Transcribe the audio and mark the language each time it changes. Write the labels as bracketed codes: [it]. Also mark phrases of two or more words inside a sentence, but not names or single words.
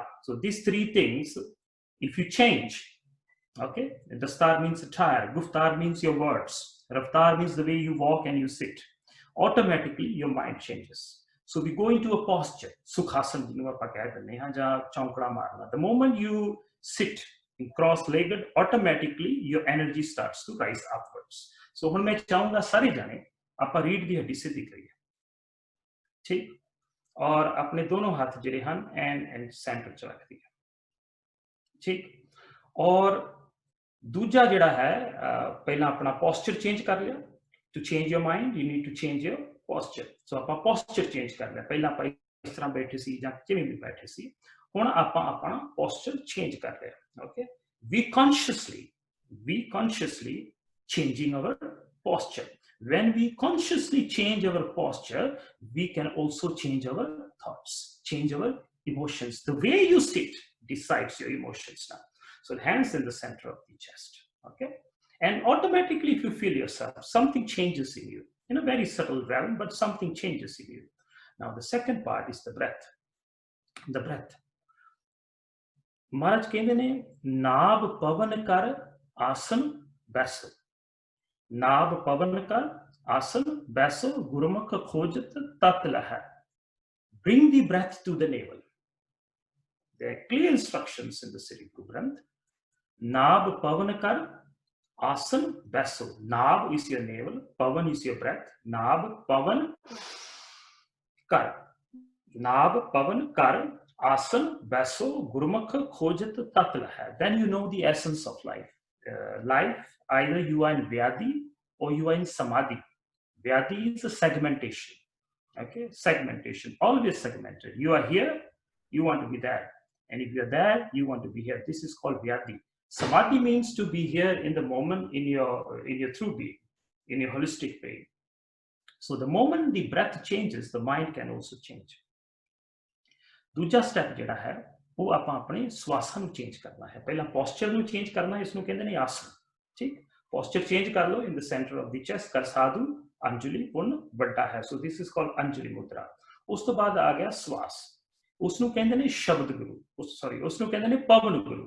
[en] So these three things, if you change, okay, Dastar means attire, Guftar means your words, Raftar means the way you walk and you sit, automatically your mind changes. So we go into a posture, Sukhasana, the moment you sit in cross-legged, automatically your energy starts to rise upwards. So when I [pa] ਚਾਹਾਂਗਾ ਸਾਰੇ ਜਾਣੇ ਆਪ ਰੀੜ੍ਹ ਦੀ ਹੱਡੀ ਸਿੱਧੀ ਕਰਿਓ, ਠੀਕ, ਔਰ ਆਪਣੇ ਦੋਨੋਂ ਹੱਥ ਜਿਹੜੇ ਹਨ [en] and center [pa] ਚ ਰੱਖ ਦਿੱਤੇ, ਠੀਕ, ਔਰ ਦੂਜਾ ਜਿਹੜਾ ਹੈ ਪਹਿਲਾ ਆਪਣਾ [en] posture change [pa] ਕਰ ਲਿਆ. [en] To change your mind, you need to change your posture. [pa] So ਆਪਾਂ [en] posture change [pa] ਕਰ ਲਿਆ. ਪਹਿਲਾਂ ਆਪਾਂ ਇਸ ਤਰ੍ਹਾਂ ਬੈਠੇ ਸੀ ਜਾਂ ਕਿਵੇਂ ਵੀ ਬੈਠੇ ਸੀ, ਹੁਣ ਆਪਾਂ ਆਪਣਾ [en] posture change [pa] ਕਰ ਲਿਆ. [en] Okay, we consciously changing our posture. When we consciously change our posture, we can also change our thoughts, change our emotions. The way you sit decides your emotions now. So hands in the center of the chest, okay? And automatically, if you feel yourself, something changes in you, in a very subtle realm, but something changes in you. Now, the second part is the breath. The breath. [pa] Maharaj ਕਹਿੰਦੇ ਨੇ ਨਾਭ ਪਵਨ ਕਰ ਆਸਣ ਬੈਸੋ. ਨਾਭ ਪਵਨ ਕਰ ਆਸਣ ਬੈਸੋ ਗੁਰਮੁਖ ਖੋਜਤ ਤਾਤ ਲਹੈ. [en] Bring the breath to the navel. There are clear instructions in the Sri Guru Granth. [pa] ਨਾਭ ਪਵਨ ਕਰ, ਆਸਣ ਬੈਸੋ. [en] Naab is your navel, pavan is your breath. [pa] ਨਾਭ ਪਵਨ ਕਰ. ਨਾਭ ਪਵਨ ਕਰ, ਆਸਣ ਬੈਸੋ, ਗੁਰਮੁਖ ਖੋਜਤ ਤਤਲਾ ਹੈ. [en] Then you know the essence of life. Life, either you are in Vyadi or you are in Samadhi. Vyadi is a segmentation. Okay, segmentation, always segmented. You are here, you want to be there. And if you're there, you want to be here. This is called Vyadi. Samadhi means to be here in the moment, in your true being, in your holistic being. So the moment the breath changes, the mind can also change. [pa] ਦੂਜਾ ਸਟੇਪ ਜਿਹੜਾ ਹੈ ਉਹ ਆਪਾਂ ਆਪਣੇ ਸਵਾਸਾਂ ਨੂੰ ਚੇਂਜ ਕਰਨਾ ਹੈ. ਪਹਿਲਾਂ ਪੋਸਚਰ ਨੂੰ ਚੇਂਜ ਕਰਨਾ, ਇਸ ਨੂੰ ਕਹਿੰਦੇ ਨੇ ਆਸਨ. ਠੀਕ, [en] posture change [pa] ਕਰ ਲਓ. [en] in the center of the chest [pa] ਕਰ ਸਾਧੂ ਅੰਜਲੀ ਪੁੰਨ ਵੱਡਾ ਹੈ. [en] so this is called [pa] ਅੰਜਲੀ ਮੁਦਰਾ. ਉਸ ਤੋਂ ਬਾਅਦ ਆ ਗਿਆ ਸਵਾਸ. ਉਸ ਨੂੰ ਕਹਿੰਦੇ ਨੇ ਸ਼ਬਦ ਗੁਰੂ. ਉਸ ਨੂੰ ਕਹਿੰਦੇ ਨੇ ਪਵਨ ਗੁਰੂ.